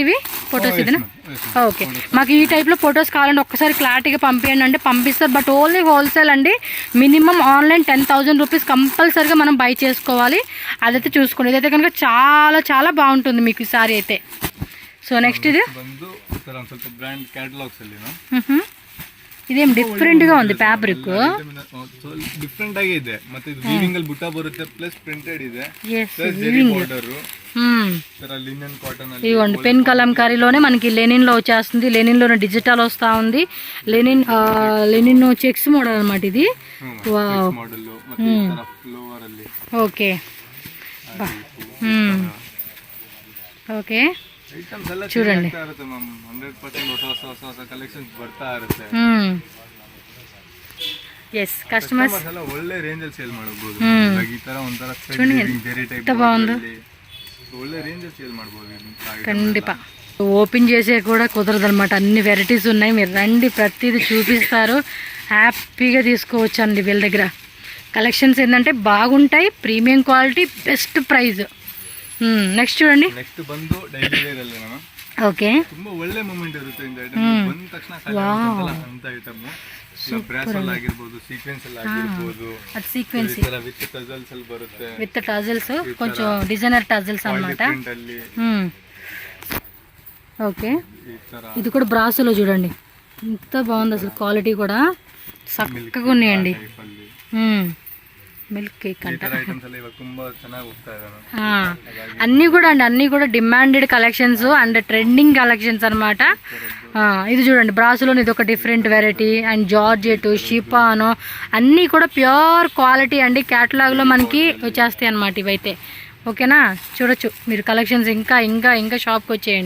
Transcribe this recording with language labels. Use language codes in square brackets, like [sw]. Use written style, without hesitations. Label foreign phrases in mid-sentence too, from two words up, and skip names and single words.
[te] ఇవి ఫొటోస్ ఇదేనా? ఓకే, మాకు ఈ టైప్లో ఫొటోస్ కావాలంటే ఒక్కసారి క్లారిటీగా పంపించండి అంటే పంపిస్తారు. [en] but only wholesale [te] అండి. [en] minimum online [te] 10,000 రూపీస్ కంపల్సరీగా మనం బై చేసుకోవాలి. అదైతే చూసుకోండి. ఇదైతే కనుక చాలా చాలా బాగుంటుంది మీకు ఈ సారీ అయితే. [en] so next [te] ఇది [kn] ಇದೇನು ಡಿಫ್ರೆಂಟ್ [te] గా ఉంది ಫ್ಯಾಬ್ರಿಕ್. [kn] ಡಿಫ್ರೆಂಟ್ ಆಗಿದೆ. ಮತ್ತೆ ಇದು ವೀವಿಂಗ್ ಅಲ್ಲಿ ಬುಟ್ಟ ಬರುತ್ತೆ [en] plus printed [kn] ಇದೆ. [en] plus weaving [kn] ಬಾರ್ಡರ್ ತರ [en] linen cotton [kn] ಅಲ್ಲಿ. [te] ఇవ్వండి పెన్ కలంకారీలోనే మనకి లెనిన్ లో వచ్చేస్తుంది. లెనిన్ లోనే డిజిటల్ వస్తా ఉంది. [en] linen checks model [te] అన్నమాట ఇది. వావ్ మోడల్ లో [kn] ಮತ್ತೆ ತರ ఫ్లవర్ ಅಲ್ಲಿ. [te] ఓకే ఓకే చూడండి [kn] 100% ಹೊಸ ಕಲೆಕ್ಷನ್ಸ್ ಬರ್ತಾ ಇರುತ್ತೆ. [en] yes customers [kn] ಎಲ್ಲ ಒಳ್ಳೆ ರೇಂಜ್ ಅಲ್ಲಿ ಸೇಲ್ ಮಾಡಬಹುದು. ಈ ತರ ಒಂತರ ಜೆರಿ ಟೈಪ್ ಒಳ್ಳೆ ರೇಂಜ್ ಅಲ್ಲಿ ಸೇಲ್ ಮಾಡಬಹುದು ಖಂಡಿತ. [te] ఓపెన్ చేసే కూడా కుదరదనమాట. అన్ని వెరైటీస్ ఉన్నాయి. మీరు రండి, ప్రతిదీ చూపిస్తారు, హ్యాపీగా తీసుకోవచ్చు అండి. వీళ్ళ దగ్గర కలెక్షన్స్ ఏంటంటే బాగుంటాయి, [en] premium quality, best price. [te] నెక్స్ట్ చూడండి. [kn] ನೆಕ್ಸ್ಟ್ ಬಂದು [en] daily wear [kn] ಅಲ್ಲಿ ನಾನು [te] ఓకే, [kn] ತುಂಬಾ ಒಳ್ಳೆ ಮೂಮೆಂಟ್ ಇರುತ್ತೆ ಇಂದ ಐಟಮ್ ಬಂದ ತಕ್ಷಣ ಖಾಲಿ ಆಗುತ್ತಲ್ಲ ಅಂತ ಐಟಮ್. ಬ್ರಾಸ್ ಅಲ್ಲಿ ಆಗಿರ್ಬೋದು, ಸೀಕ್ವೆನ್ಸ್ ಅಲ್ಲಿ ಆಗಿರ್ಬೋದು, [te] అది సీక్వెన్స్ [kn] ಈ ತರ [en] with tassels [kn] ಅಲ್ಲಿ ಬರುತ್ತೆ, [en] with tassels, [te] కొంచెం [en] designer tassels [te] అన్నమాట. [kn] ಪ್ರಿಂಟ್ ಅಲ್ಲಿ [te] ఓకే, [kn] ಈ ತರ [te] ఇది కూడా బ్రాసోలో చూడండి ఎంత బాగుంది అసలు, క్వాలిటీ కూడా చక్కగా ఉన్నాయండి. [kn] ಟೈಪ್ ಅಲ್ಲಿ [en] milk cake [kn] ಈ [te] అంట. [kn] ತರ ಐಟಮ್ಸ್ ಎಲ್ಲ ಇವಾಗ ತುಂಬಾ ಚೆನ್ನಾಗಿ ಹೋಗ್ತಾ ಇದಾವೆ. [te] అన్నీ కూడా అండి, అన్నీ కూడా [en] demanded collections and trending collections [te] అనమాట. ఇది చూడండి బ్రాసులో ఇది ఒక [en] different variety and georgette, [te] షిఫాను అన్నీ కూడా [en] pure quality [te] అండి. క్యాటలాగ్లో మనకి వచ్చేస్తాయి అన్నమాట ఇవైతే. ఓకేనా, చూడొచ్చు మీరు కలెక్షన్స్. ఇంకా ఇంకా ఇంకా షాప్కి వచ్చేయండి.